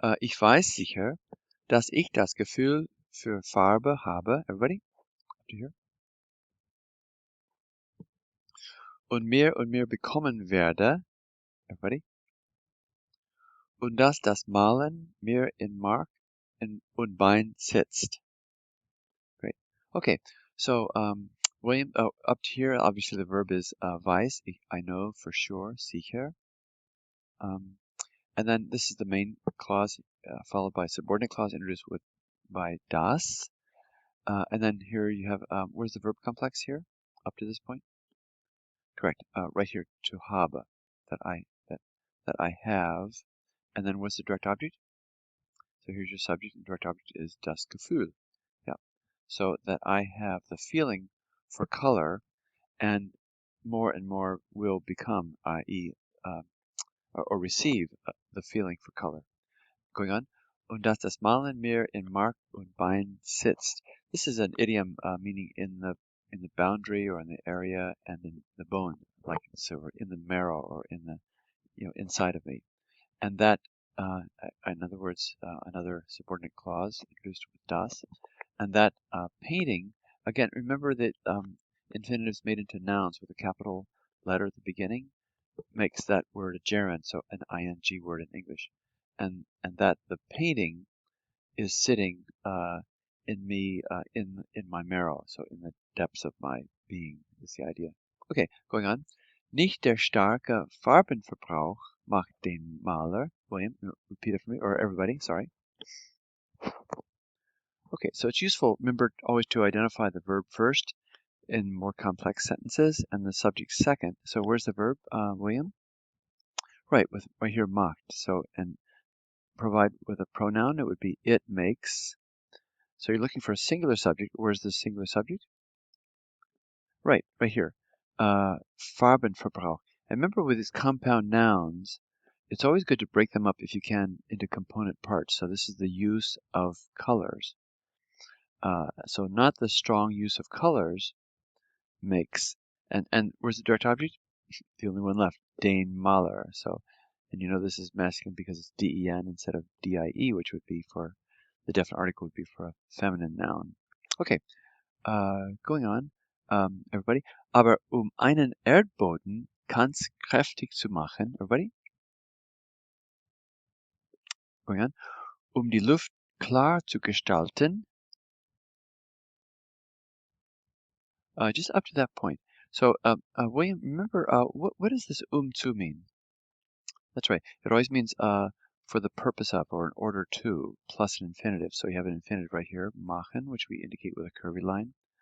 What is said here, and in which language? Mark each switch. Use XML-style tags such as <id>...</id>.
<de>Ich weiß sicher, dass ich das Gefühl für Farbe habe.</de> <en>Everybody? Up to here.</en> <de>Und mehr bekommen werde.</de> <en>Everybody?</en> <de>Und dass das Malen mir in Mark und Bein sitzt.</de> <en>Great. Okay. So William, up to here, obviously the verb is weiß. I know for sure. Sicher. And then this is the main clause, followed by subordinate clause introduced by das. And then here you have, where's the verb complex here? Up to this point? Correct. Right here, to habe, that I have. And then what's the direct object? So here's your subject, and direct object is das Gefühl. Yeah. So that I have the feeling for color, and more will become, i.e., or receive the feeling for color. Going on.</en> <de>Und dass das Malen mir in Mark und Bein sitzt.</de> <en>This is an idiom meaning in the boundary or in the area and in the bone, like so in the marrow or in the inside of me. And that, in other words, another subordinate clause introduced with das. And that painting, again, remember that infinitives made into nouns with a capital letter at the beginning makes that word a gerund, so an ing word in English. And that the painting is sitting in me, in my marrow, so in the depths of my being is the idea. Okay, going on.</en> <de>Nicht der starke Farbenverbrauch macht den Maler.</de> <en>William, repeat it for me, or everybody, sorry. Okay, so it's useful, remember always to identify the verb first in more complex sentences and the subject second. So where's the verb, William? Right, right here, macht. So, and provide with a pronoun, it would be it makes. So you're looking for a singular subject. Where's the singular subject? Right here. Farbenverbrauch. And remember with these compound nouns, it's always good to break them up if you can into component parts. So this is the use of colors. So not the strong use of colors makes, and where's the direct object? The only one left, den Maler. So, and you know this is masculine because it's den instead of die, which would be for, the definite article would be for a feminine noun. Okay, going on, everybody.</en> <de>Aber einen Erdboden ganz kräftig zu machen,</de> <en>everybody. Going on.</en> <de>Die Luft klar zu gestalten.</de> <en>Just up to that point. So, William, remember, what does this zu mean? That's right. It always means for the purpose of or in order to plus an infinitive. So you have an infinitive right here, machen, which we indicate with a curvy line.</en>